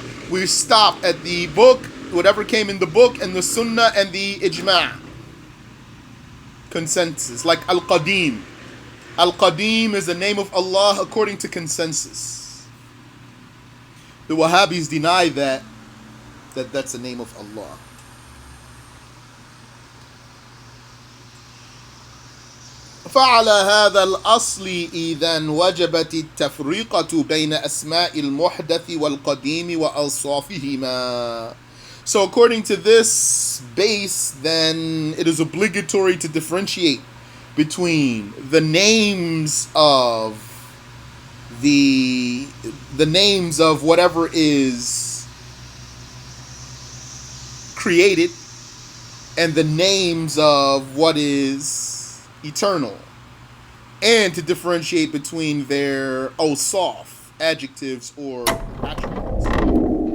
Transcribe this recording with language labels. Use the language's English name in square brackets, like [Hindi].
[English] We stop at the book, whatever came in the book and the sunnah and the ijma'. Consensus. Like Al-Qadim. Al-Qadim is the name of Allah according to consensus. The Wahhabis deny that that's the name of Allah. [Arabic] فعلى هذا الأصل إذن وجبت التفرقة بين أسماء المحدث والقديم وأوصافهما. [English] So according to this base, then it is obligatory to differentiate between the names of the names of whatever is created and the names of what is eternal, and to differentiate between their awsaf, adjectives or attributes.